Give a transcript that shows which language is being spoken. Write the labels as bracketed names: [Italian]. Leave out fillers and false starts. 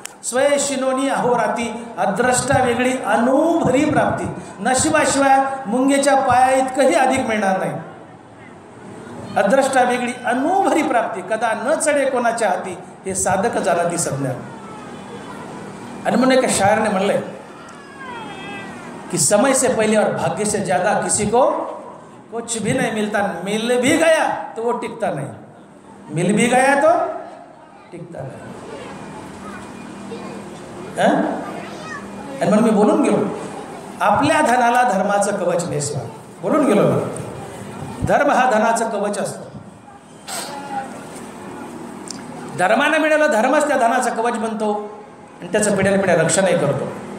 [Marathi] स्वये शिनोनी अहोराती, अद्रष्टा वेगळी अनुभरी प्राप्ती. नशिबाशिवाय मुंगेच्या पाया इतकंही अधिक मिळणार नाही. अद्रष्टा वेगळी अनुभरी प्राप्ती, कदा न चढे कोणाच्या हाती, हे साधक जाणती सज्ञान. आणि म्हणून एका शायरने म्हणलंय कि [Hindi] समय से पहले और भाग्य से ज़्यादा किसी को कुछ भी नहीं मिलता. मिल भी गया तो वो टिकता नहीं, मिल भी गया तो टिकता नहीं. [Marathi] आणि म्हणून मी बोलून गेलो, आपल्या धनाला धर्माचं कवच नेसवा. बोलून गेलो ना, धर्म हा धनाचं कवच असतं. धर्माने मिळालं, धर्मच त्या धनाचं कवच बनतो आणि त्याचं पिढ्यान पिढ्या रक्षणही करतो.